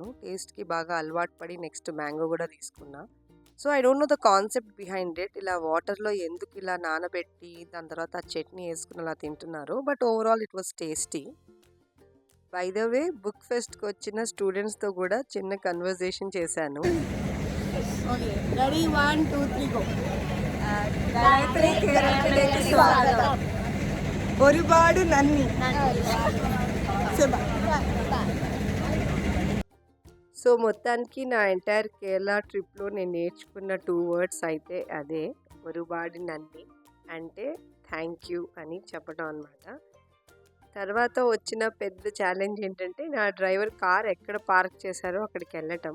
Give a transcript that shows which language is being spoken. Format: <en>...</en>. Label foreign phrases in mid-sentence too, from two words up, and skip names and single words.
<te>టేస్ట్కి బాగా అలవాటు పడి</te> <en>next mango</en> <te>కూడా తీసుకున్నా.</te> <en>So I don't know the concept behind it.</en> <te>ఇలా వాటర్లో ఎందుకు ఇలా నానబెట్టి దాని తర్వాత ఆ చట్నీ వేసుకుని అలా తింటున్నారు.</te> <en>But overall it was tasty. By the way</en> <te>బుక్ ఫెస్ట్కి వచ్చిన స్టూడెంట్స్తో కూడా చిన్న కన్వర్జేషన్ చేశాను.</te> <en>Okay, ready, 1, 2, 3, go.</en> <ml>ഗായത്രി കേരളത്തിലേക്ക് സ്വാഗതം. ഒരുപാട് നന്ദി. ശുഭ.</ml> <te>సో మొత్తానికి నా</te> <en>entire Kerala tripలో</en> <te>నేను నేర్చుకున్న 2 వర్డ్స్ అయితే అదే,</te> <ml>ഒരുപാട് നന്ദി</ml> <te>అంటే</te> <en>thank you</en> <te>అని చెప్పడం అనమాట. తర్వాత వచ్చిన పెద్ద ఛాలెంజ్ ఏంటంటే నా</te> <en>driver car</en> <te>ఎక్కడ పార్క్ చేశారో అక్కడికి వెళ్ళటం.</te>